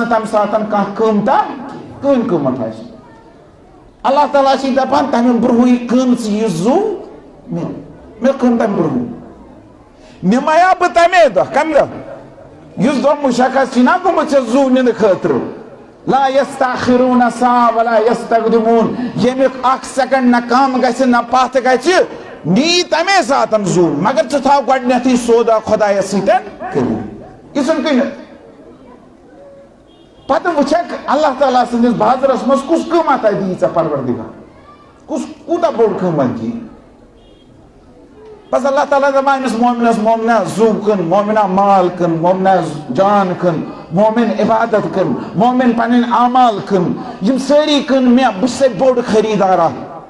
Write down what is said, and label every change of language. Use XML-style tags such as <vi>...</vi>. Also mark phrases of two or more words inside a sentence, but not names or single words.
<ks>نہٕ تمہِ ساتہٕ کانٛہہ قۭمتھا کٕہٕنۍ قۭمتھ آسہِ اللہ تعالیٰ چھِ دپان تمہِ برونٛہٕے کٕن ژٕ یہِ زُو مےٚ کٕن تمہِ برونٛہٕے نِمایا بہٕ تمے دۄہ کمہِ دۄہ یُس دۄہ مُشخص چھُنہ گوٚمُت ژےٚ زُو نِنہٕ خٲطرٕ</ks> <ar>لا یستاخرون ساعة ولا یستقدمون</ar> <ks>ییٚمیُک اکھ سیکنڈ نہ کم گژھِ نہ پتھ گژھِ نی تمے ساتہٕ زُو مگر ژٕ تھاو گۄڈنٮ۪تھٕے سودا خۄدایس سۭتۍ کٔرِتھ یہِ ژھُن کٕنِتھ پتہٕ وٕچھکھ اللہ تعالیٰ سٕنٛدِس بازرس منٛز کُس قۭمتھا دِیہِ ژےٚ پروردِگار کُس کوٗتاہ بوٚڑ قۭمتھ دِیہِ بس اللہ تعالیٰ دپان أمِس مومنس مومنہ زُو کٕن مومنہ مال کٕن مومنہ جان کٕن مومن عبادت کٕن مومن پنٕنۍ اعمال کٕن یِم سٲری کٕن مےٚ بہٕ چھُسے بوٚڑ خریٖدار اکھ</ks>